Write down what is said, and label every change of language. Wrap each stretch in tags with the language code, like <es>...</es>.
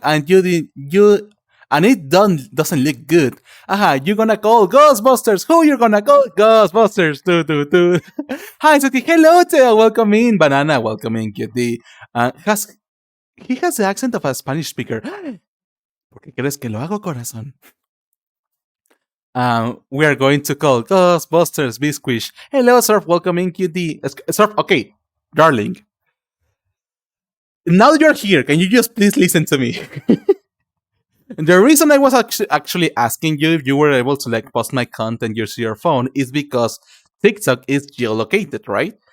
<en>And you and it doesn't look good. Aha, you're gonna call Ghostbusters. Who you're gonna call? Ghostbusters. Do. Hi, Sati. Hello, Teo. Welcome in, Banana. Welcome in, Cutie. He has the accent of a Spanish speaker.</en> <es>¿Por qué crees que lo hago, corazón?</es> <en>We are going to call Ghostbusters Bisquish. Hello, Surf. Welcome in, QD. Surf, okay, darling. Now you're here. Can you just please listen to me? The reason I was actually asking you if you were able to like post my content using your phone is because TikTok is geolocated, right?</en>